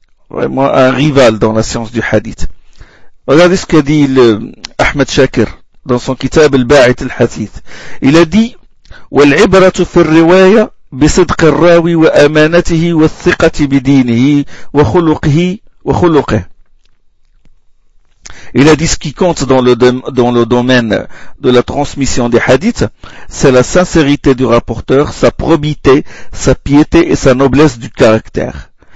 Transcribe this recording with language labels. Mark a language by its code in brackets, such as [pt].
[fr] Vraiment un rival dans la science du hadith. Regardez ce qu'a dit Ahmed Shaker dans son kitab Al-Ba'it al-Hathith. Il a dit [ar] وَالْعِبْرَةُ فِي الرِّوَايَةِ بِصِدْقِ الرَّاوِي وَأَمَانَتِهِ وَالثِّقَةِ بِدِينِهِ وَخُلُقِهِ. [fr] Il a dit ce qui compte dans le domaine de la transmission des hadiths, c'est la sincérité du rapporteur, sa probité, sa piété et sa noblesse du caractère.